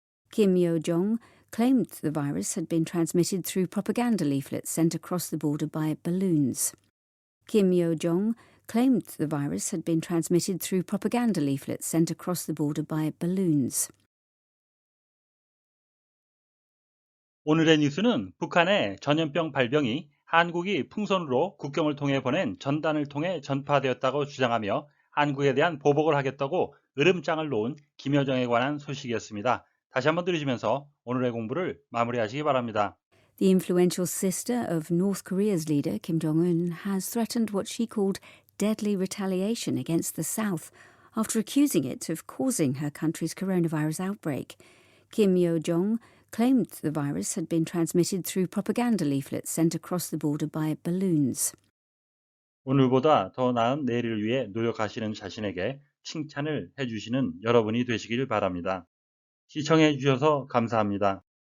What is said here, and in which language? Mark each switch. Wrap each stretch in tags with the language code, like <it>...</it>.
<en>Kim Yo-jong claimed the virus had been transmitted through propaganda leaflets sent across the border by balloons. Kim Yo-jong claimed the virus had been transmitted through propaganda leaflets sent across the border by balloons.</en> <ko>오늘의 뉴스는 북한의 전염병 발병이 한국이 풍선으로 국경을 통해 보낸 전단을 통해 전파되었다고 주장하며 한국에 대한 보복을 하겠다고 으름장을 놓은 김여정에 관한 소식이었습니다. 다시 한번 들으시면서 오늘의 공부를 마무리하시기 바랍니다.</ko> <en>The influential sister of North Korea's leader, Kim Jong-un, has threatened what she called deadly retaliation against the South after accusing it of causing her country's coronavirus outbreak. Kim Yo-jong claimed the virus had been transmitted through propaganda leaflets sent across the border by balloons.</en> <ko>오늘보다 더 나은 내일을 위해 노력하시는 자신에게 칭찬을 해주시는 여러분이 되시길 바랍니다. 시청해 주셔서 감사합니다.</ko>